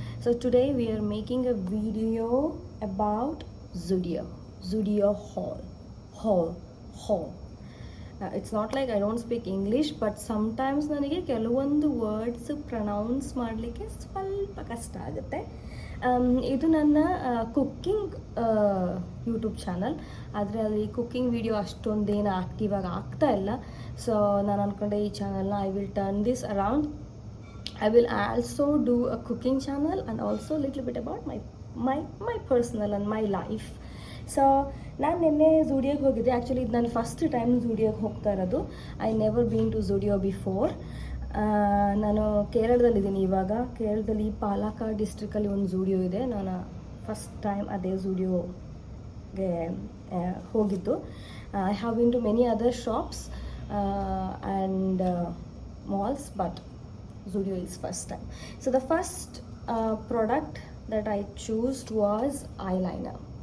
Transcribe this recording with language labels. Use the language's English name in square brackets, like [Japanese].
[English] So today we are making a video about Zudio haul. It's not like I don't speak English, but sometimes [Kannada] ನನಗೆ ಕೆಲವೊಂದು words pronounce ಮಾಡಲಿಕ್ಕೆ ಸ್ವಲ್ಪ ಕಷ್ಟ ಆಗುತ್ತೆ. ಇದು ನನ್ನ ಕುಕ್ಕಿಂಗ್ ಯೂಟ್ಯೂಬ್ ಚಾನಲ್. ಆದರೆ ಅಲ್ಲಿ ಕುಕ್ಕಿಂಗ್ ವಿಡಿಯೋ ಅಷ್ಟೊಂದೇನು ಆಕ್ಟಿವ್ ಆಗಿ ಆಗ್ತಾ ಇಲ್ಲ. ಸೊ ನಾನು ಅಂದ್ಕೊಂಡೆ ಈ ಚಾನಲ್ನ [English] I will turn this around. I will also do a cooking channel and also little bit about my personal and my life. [Kannada] So ನಾನು ನಿನ್ನೆ ಝೂಡಿಯೋಗೆ ಹೋಗಿದ್ದೆ. ಆ್ಯಕ್ಚುಲಿ ಇದು ನಾನು ಫಸ್ಟ್ ಟೈಮ್ ಝೂಡಿಯೋಗೆ ಹೋಗ್ತಾ ಇರೋದು. [English] I never been to Zudio before. [Kannada] ನಾನು ಕೇರಳದಲ್ಲಿದ್ದೀನಿ ಇವಾಗ. ಕೇರಳದಲ್ಲಿ ಪಾಲಕ್ಕಾಡ್ ಡಿಸ್ಟ್ರಿಕ್ಕಲ್ಲಿ ಒಂದು ಝೂಡಿಯೋ ಇದೆ. ನಾನು ಫಸ್ಟ್ ಟೈಮ್ ಅದೇ ಝೂಡಿಯೋಗೆ ಹೋಗಿದ್ದು. [English] I have been to many other shops and malls, but Zudio is first time. So the first product that I chose was eyeliner.